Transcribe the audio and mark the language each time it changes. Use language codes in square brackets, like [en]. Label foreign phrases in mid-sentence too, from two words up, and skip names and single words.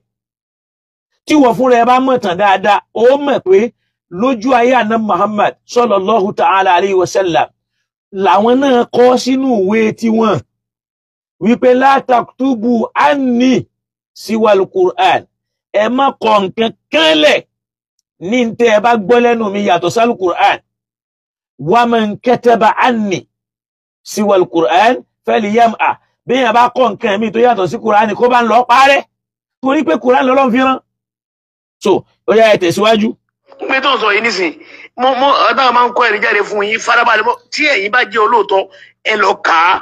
[yo] Tí wọ́n fúnra ẹ bá mọ̀ tán dáadáa, ó mọ̀ pé lójú ayé Ànábì Muhammad [ar] صلى الله تعالى عليه وسلم [yo] làwọn náà kọ sínú ìwé tiwọn wípé [ar] لا تكتبوا عني سوى القرآن, [yo] ẹ má kọ nǹkan kan lẹ̀ ní tẹ́ ẹ bá gbọ́ lẹ́nu mi yàtọ̀ sálù Qur'an. [ar] ومن كتب عني سوى القرآن فليمحه, [yo] bí yẹn bá kọ nǹkan mi tó yàtọ̀ sí Qur'an kó bá ń lọ parẹ́, torí pé Qur'an lọ́lọ́run fi rán. So ó yá ẹ tẹ̀síwájú. Pé tó ń sọ yìí nísìn mo ọ̀dà máa ń kọ́ ẹ̀rí jáde fún yín farabalẹ̀ mọ́ tí ẹ̀yin bá jẹ́ olóòótọ́ ẹ lọ kà á.